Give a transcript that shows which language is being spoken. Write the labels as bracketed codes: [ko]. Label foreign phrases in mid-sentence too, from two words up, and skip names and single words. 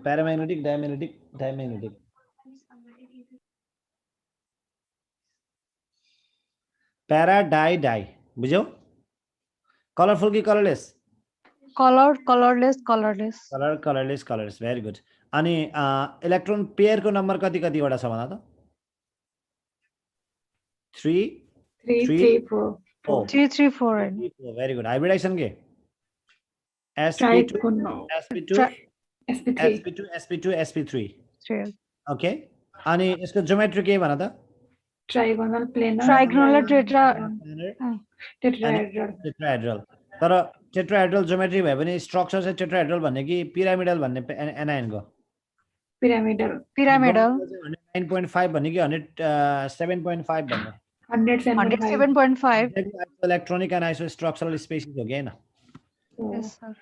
[en] Paramagnetic, diamagnetic. Para, di. बुझ्यौ? Colorful कि colorless? Colorless. Colorless. Very good. [ne] अनि [en] electron pair [ne] को नम्बर कति वटा छ भन त? 3 3 4 3 4. [en] Very good. Hybridization के? sp2 sp3. Okay. [ne] अनि यसको ज्योमेट्री के भन त? [en] Trigonal tetrahedral. [ne] तर [en] tetrahedral geometry [ne] भए पनि स्ट्रक्चर चाहिँ tetrahedral भन्ने कि पिरामिडल भन्ने एनायन को? [en] Pyramidal. [ne] 9.5 भन्ने कि 107.5 भन्ने? 107.5. [en] electronic and isostructural species [ne] हो कि हैन? [en] Yes, sir.